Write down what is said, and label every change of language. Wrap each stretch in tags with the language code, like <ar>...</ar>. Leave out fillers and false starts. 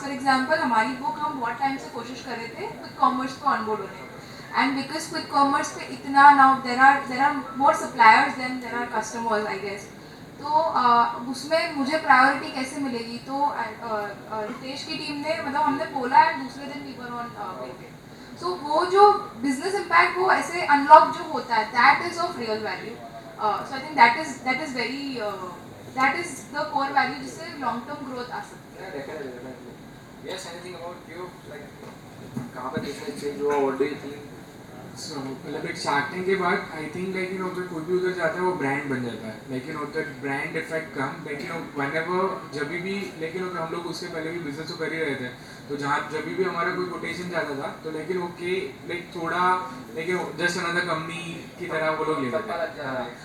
<en>For example,</en> <hi>हमारी book हम बहुत time से कोशिश कर रहे थे</hi> <en>quick commerce पे onboard होने, and because quick commerce पे इतना now there are more suppliers than there are customers, I guess.</en> <hi>तो उसमें मुझे प्रायोरिटी कैसे मिलेगी, तो रितेश की टीम ने मतलब हमने बोला है दूसरे दिन</hi> <en>we were on</en> <hi>सो वो जो बिजनेस इम्पैक्ट वो ऐसे अनलॉक जो होता है</hi> <en>That is of real value. So I think that is very that is the core value</en> <hi>जिससे लॉन्ग टर्म ग्रोथ आ सकती है.</hi> <en>Definitely. Yes, anything about you?</en> <hi>Like, कहाँ पे business change हुआ?</hi> <en>What do you think?</en> <hi>So, मतलब एक shark tank के बाद</hi> <en>I think like</en> <hi>अगर कोई भी उधर जाता है वो ब्रांड बन जाता है, लेकिन उधर ब्रांड इफेक्ट कम, लेकिन whenever जब भी लेकिन हम लोग उससे पहले भी बिजनेस तो कर ही रहे थे, तो जहाँ जब भी हमारा कोई कोटेशन जाता था तो लेकिन ओके लाइक थोड़ा लेकिन जस्ट अनदर कंपनी की तरह वो लोग लेते थे.</hi>